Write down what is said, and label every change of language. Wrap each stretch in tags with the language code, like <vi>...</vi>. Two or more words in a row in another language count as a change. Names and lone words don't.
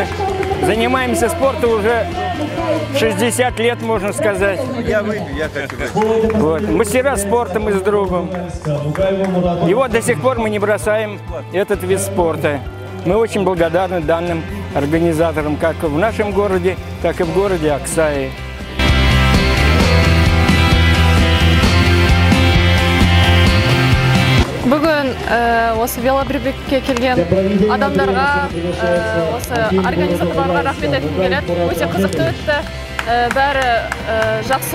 <ru>Занимаемся спортом уже 60 лет, можно сказать. Я хочу. Вот. Мастера спорта мы с другом. И вот до сих пор мы не бросаем этот вид спорта. Мы очень благодарны данным организаторам, как в нашем городе, так и в городе Аксай.</ru> <kk>Бүгін осы велобребекке келген адамдарға, осы организаторларға рахмет айтқым келеді. Өте қызықты өтті. Бәрі жақсы.</kk>